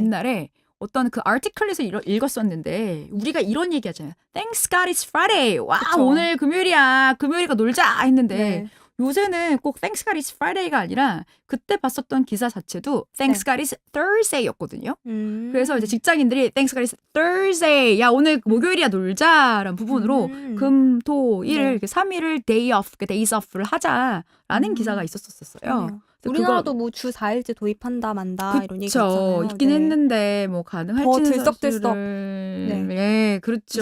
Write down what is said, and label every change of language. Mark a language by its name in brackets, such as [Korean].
[Korean] 옛날에 어떤 그 아티클에서 읽었었는데 우리가 이런 얘기 하잖아요. [English] Thanks God it's Friday. [Korean] 와, 그쵸. 오늘 금요일이야. 금요일이니까 놀자 했는데 네. 요새는 꼭 [English] Thanks God it's Friday [Korean] 가 아니라 그때 봤었던 기사 자체도 [English] Thanks God it's Thursday [Korean] 였거든요. 그래서 이제 직장인들이 [English] Thanks God it's Thursday. [Korean] 야, 오늘 목요일이야 놀자라는 부분으로 금, 토, 일 이렇게 3일을 [English] day off, days off [Korean] 를 하자라는 기사가 있었었어요. 우리나라도 뭐 주 4일제 도입한다 만다 이런 얘기 있잖아요. 있긴 했는데 뭐 가능할지는 더 들썩들썩. 사실은 네, 그렇죠.